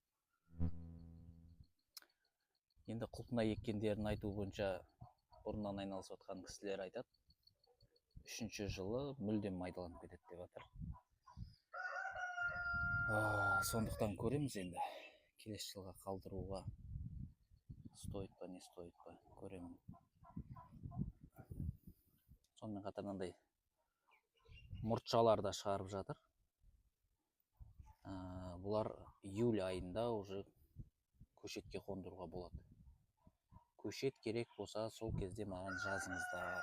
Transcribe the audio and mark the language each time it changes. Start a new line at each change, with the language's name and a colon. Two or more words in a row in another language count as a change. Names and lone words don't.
Kazakh: Енді құлпынай еккендерін айту бойынша бұрыннан айналысып жатқан кісілер айтады, 3-ші жылы мүлдем майдаланып кетеді деп жатыр. Сондықтан көреміз енді. Келесі жылға қалдыруға стоит па,
Russian: не стоит
Kazakh: па, көремін. Сонымен қатар мынандай мұртшалар да шығарып жатыр. Бұлар июль айында уже көшетке қондыруға болады. Көшет керек болса, сол кезде маған жазыңыздар.